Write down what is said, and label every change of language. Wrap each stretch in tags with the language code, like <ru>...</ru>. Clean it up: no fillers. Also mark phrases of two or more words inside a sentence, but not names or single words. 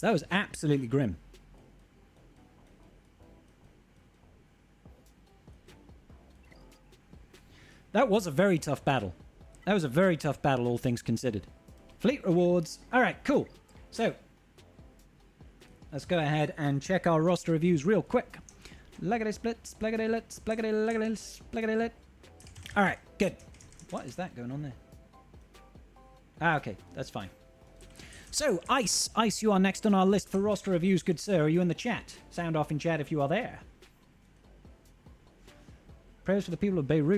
<en>That was absolutely grim. That was a very tough battle. That was a very tough battle, all things considered. Fleet rewards. All right, cool. So, let's go ahead and check our roster reviews real quick. Leggedy splits, bleggedy lits, bleggedy leggedy, bleggedy lit. All right, good. What is that going on there? Ah, okay, that's fine. So, Ice. Ice, you are next on our list for roster reviews, good sir. Are you in the chat? Sound off in chat if you are there. Prayers for the people of Beirut.</en>